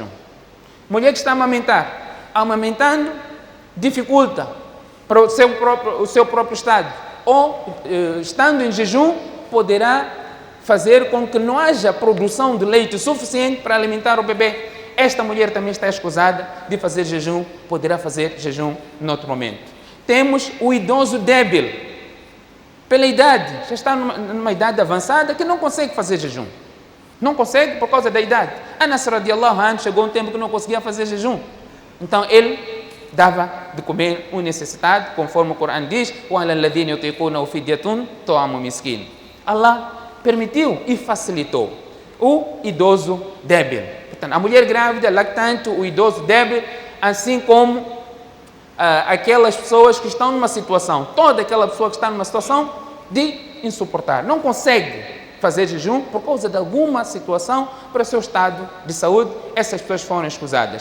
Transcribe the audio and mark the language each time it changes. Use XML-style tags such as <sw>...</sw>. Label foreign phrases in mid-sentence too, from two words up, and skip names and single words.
<pt>Mulher que está a amamentar, amamentando, dificulta para o seu próprio estado, ou estando em jejum, poderá fazer com que não haja produção de leite suficiente para alimentar o bebê. Esta mulher também está escusada de fazer jejum, poderá fazer jejum noutro momento. Temos o idoso débil, pela idade, já está numa idade avançada que não consegue fazer jejum. Não consegue por causa da idade. Anas</pt> <ar>رضي الله عنه</ar> <pt>chegou um tempo que não conseguia fazer jejum. Então ele dava de comer um necessitado, conforme o Corão diz, Allah permitiu e facilitou o idoso débil. Portanto, a mulher grávida, lactante, o idoso débil, assim como aquelas pessoas que estão numa situação, toda aquela pessoa que está numa situação de insuportar, não consegue fazer jejum por causa de alguma situação para o seu estado de saúde, essas pessoas foram escusadas.</pt>